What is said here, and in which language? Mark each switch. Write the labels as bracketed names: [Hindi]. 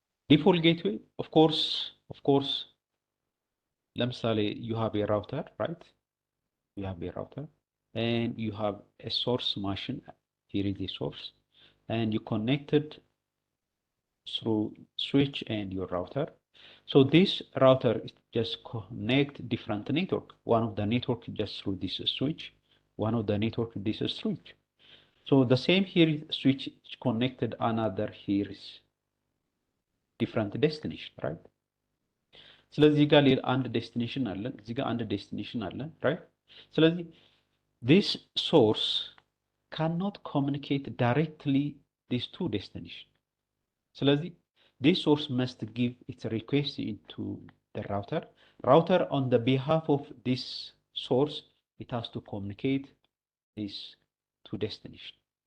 [English] default gateway of course ለምሳሌ you have a router right you have a router and you have a source machine here is the source and you connected through switch and your router so this router just connect different network one of the network just through this switch one of the network this switch. So the same here switch connected another here is different destination, right? [Amharic] ስለዚህ ጋር ሌላ አንድ ዴስቲኔሽን አለን፣ እዚህ ጋር አንድ ዴስቲኔሽን አለን፣ right? [English] ስለዚህ this source cannot communicate directly these two destinations. ስለዚህ this source must give its request into the router. Router on the behalf of this source, it has to communicate these two destinations.